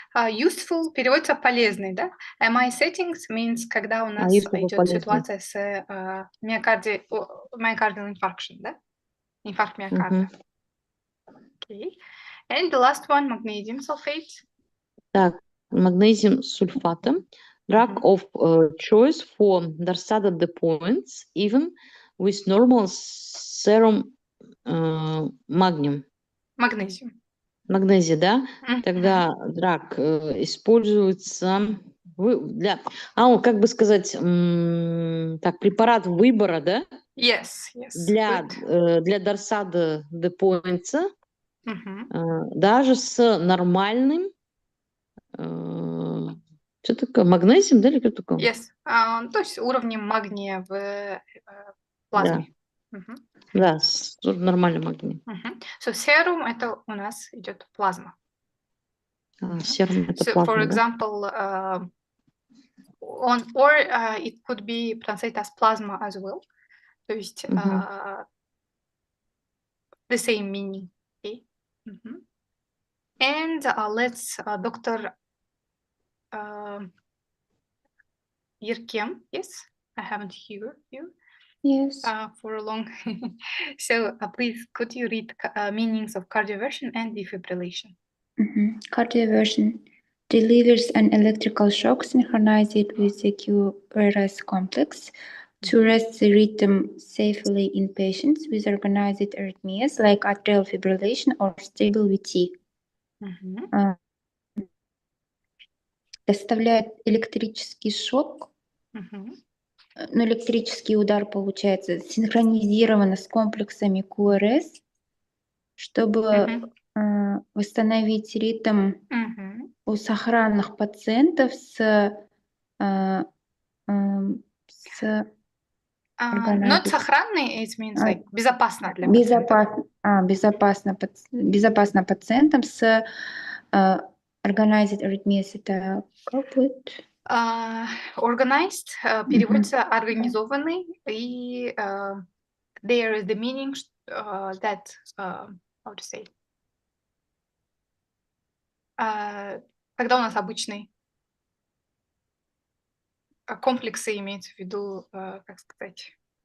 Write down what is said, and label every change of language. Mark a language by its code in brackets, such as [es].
[ru] Useful переводится полезный, да? [en] MI settings means, [ru] когда у нас идет ситуация с myocardial infarction, да? Инфаркт миокарда. [en] Okay. And the last one, magnesium sulfate. [ru] Так, magnesium сульфатом. [en] Drug of choice for dorsada de points, even with normal serum magnesium. [ru] Магнезия, да? Тогда драг используется для, как бы сказать, так, препарат выбора, да? [en] Yes. [ru] Для дорсада де поинца, даже с нормальным, что такое, магнезием, да, или что такое? [en] Yes. [ru] То есть уровнем магния в плазме. Да, с нормальным магнием. So serum это у нас идет плазма. Серум это [en] So, [ru] плазма, [en] for [ru] да? [en] example, it could be translated as plasma as well. [ru] То есть [en] the same meaning. Okay? And let's Dr. Yerkem. Yes, I haven't heard you. Yes. For a long. So please, could you read meanings of cardioversion and defibrillation? Cardioversion delivers an electrical shock synchronized with the QRS complex to rest the rhythm safely in patients with organized arrhythmias like atrial fibrillation or stable VT. [ru] Доставляет электрический шок, но электрический удар получается синхронизированно с комплексами QRS, чтобы восстановить ритм у сохранных пациентов с [en] not сохранный, it means like [ru] безопасно для пациента. Безопасно пациентам с organized arrhythmias. Это как будет? Organized переводится организованный, и [en] there is the meaning that how to say, [ru] когда у нас обычный комплексы имеется в виду, как сказать?